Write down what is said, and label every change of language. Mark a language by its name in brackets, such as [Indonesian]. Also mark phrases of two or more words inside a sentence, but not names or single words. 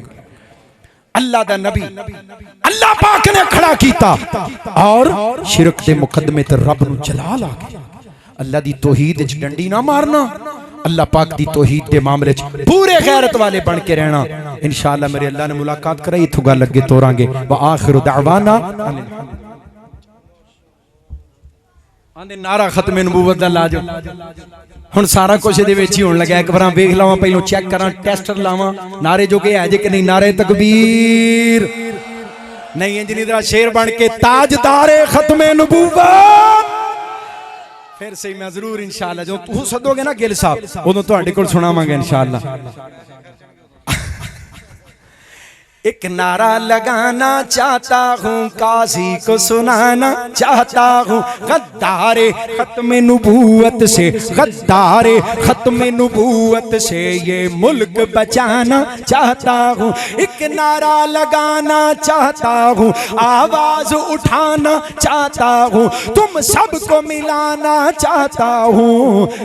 [Punjabi] اللہ دا نبی اللہ پاک نے کھڑا کیتا اور شرک دے مقدمے تے رب نوں جلال آ گیا. اللہ دی توحید چ ڈنڈی نہ مارنا، اللہ پاک دی توحید دے معاملے چ پورے غیرت والے بن کے رہنا. ان شاء اللہ میرے اللہ نے ملاقات کرائی، ایتھوں گل اگے تورانگے. [Arabic] وآخر دعوانا [Punjabi] آندے نعرہ ختم نبوت دا لاجو. ہن سارا کجھ ایہدے وچ ای ہون لگا۔ اک بار ویکھ لاواں، پہلوں چیک کراں، ٹیسٹر لاواں نعرے جو کے ہے جے کہ نئیں. نعرہ تکبیر نئیں، انج ندرا شیر بن کے تاجدار ختم نبوت. فیر صحیح میں ضرور ان شاء اللہ جو تو سدو گے نا گل صاحب، اودوں تہاڈے کول سناواں گے ان شاء اللہ. [Urdu] ایک نعرہ لگانا چاہتا ہوں، قاضی کو سنانا چاہتا ہوں، غدار ختم نبوت سے، غدار ختم نبوت سے یہ ملک بچانا چاہتا ہوں. ایک نعرہ لگانا چاہتا ہوں، آواز اٹھانا چاہتا ہوں، تم سب کو ملانا چاہتا ہوں.